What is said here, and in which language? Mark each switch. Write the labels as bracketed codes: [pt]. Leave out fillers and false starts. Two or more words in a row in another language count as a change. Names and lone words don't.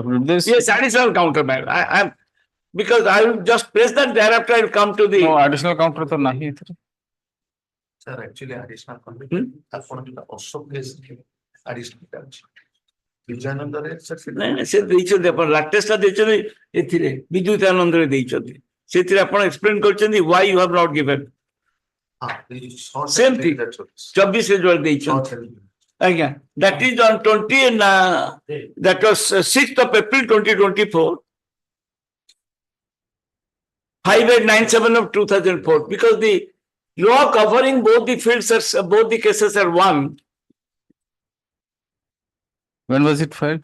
[en] Yes, additional counter, man. Because I will just press that, thereafter I will come to the. No, additional counter [hi] to nahi. [en] Sir, actually, additional counter. Also, is additional counter. Vijayanandare, sir. No, sir, [or] ଦେଇଛନ୍ତି ଆପଣ ଲାଟେଷ୍ଟ ଦେଇଛନ୍ତି ଏଥିରେ ବିଜୁ ଦୟାନନ୍ଦରେ ଦେଇଛନ୍ତି ସେଥିରେ ଆପଣ explain କରିଛନ୍ତି [en] why you have not given. Same thing. [or] 24 ରେ ଯୋଉ ଦେଇଛନ୍ତି। ଆଜ୍ଞା, [en] that is on 20 and that was 6th of April 2024. 5897 of 2004, because the law covering both the fields are both the cases are one. When was it filed?